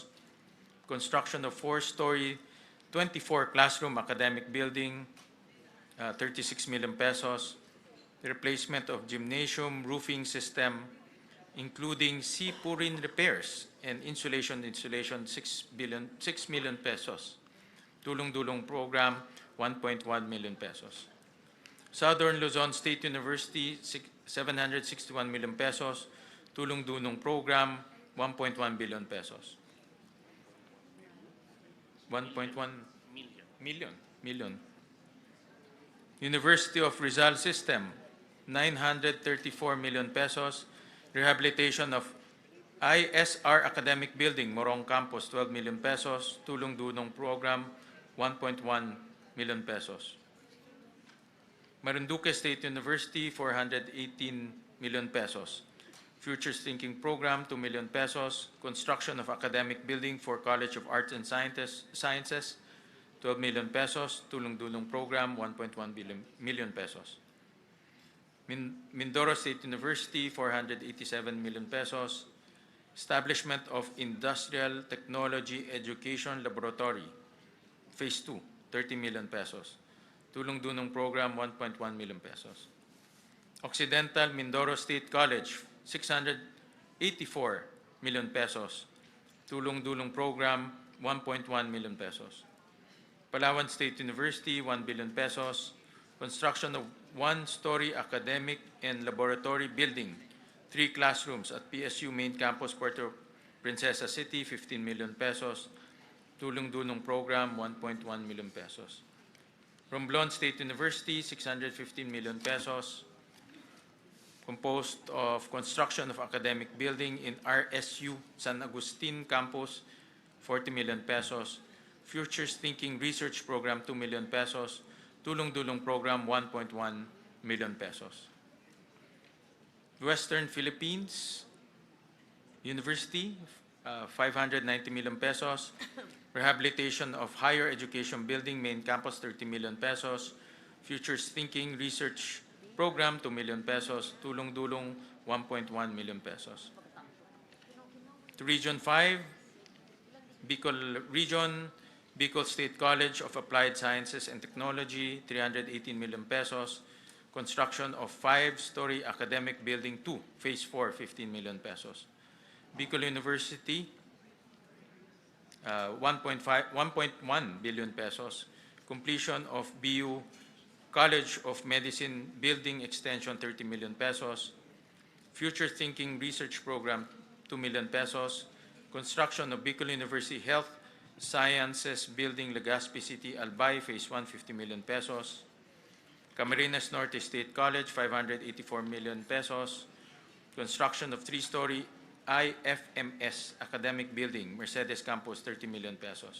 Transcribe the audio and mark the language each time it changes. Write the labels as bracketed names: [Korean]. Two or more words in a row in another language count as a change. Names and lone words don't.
[English] Construction of 4-story, 24 classroom academic building, 36 million pesos. Replacement of gymnasium roofing system, including sea-purin repairs and insulation, 6 million pesos. Tulong-dulong program, 1.1 million pesos. Southern Luzon State University, 761 million pesos. Tulong-dulong program, 1.1 billion pesos. 1.1 million. University of Rizal System, 934 million pesos. Rehabilitation of ISR Academic Building, Morong Campus, 12 million pesos. Tulong-dulong program, 1.1 million pesos. Marinduque State University, 418 million pesos. Futures Thinking Program, 2 million pesos. Construction of academic building for College of Arts and Sciences, 12 million pesos. Tulong-dulong program, 1.1 million pesos. Mindoro State University, 487 million pesos. Establishment of Industrial Technology Education Laboratory, Phase 2, 30 million pesos. Tulong-dulong program, 1.1 million pesos. Occidental Mindoro State College, 684 million pesos. Tulong-dulong program, 1.1 million pesos. Palawan State University, 1 billion pesos. Construction of one-story academic and laboratory building, 3 classrooms at PSU Main Campus, Puerto Princesa City, 15 million pesos. Tulong-dulong Program, 1.1 million pesos. Romblon State University, 615 million pesos. Composed of construction of academic building in RSU San Agustin Campus, 40 million pesos. Futures Thinking Research Program, 2 million pesos. Tulong-dulong Program, 1.1 million pesos. Western Philippines University, 590 million pesos. Rehabilitation of Higher Education Building, Main Campus, 30 million pesos. Futures Thinking Research Program, 2 million pesos. Tulong-dulong, 1.1 million pesos. To Region 5, Bicol Region, Bicol State College of Applied Sciences and Technology, 318 million pesos. Construction of 5-story academic building 2, Phase 4, 15 million pesos. Bicol University, 1.1 billion pesos. Completion of BU College of Medicine Building Extension, 30 million pesos. Future Thinking Research Program, 2 million pesos. Construction of Bicol University Health Sciences Building, Legazpi City, Albay, Phase 1, 50 million pesos. Camarines Norte State College, 584 million pesos. Construction of 3-story IFMS Academic Building, Mercedes Campus, 30 million pesos.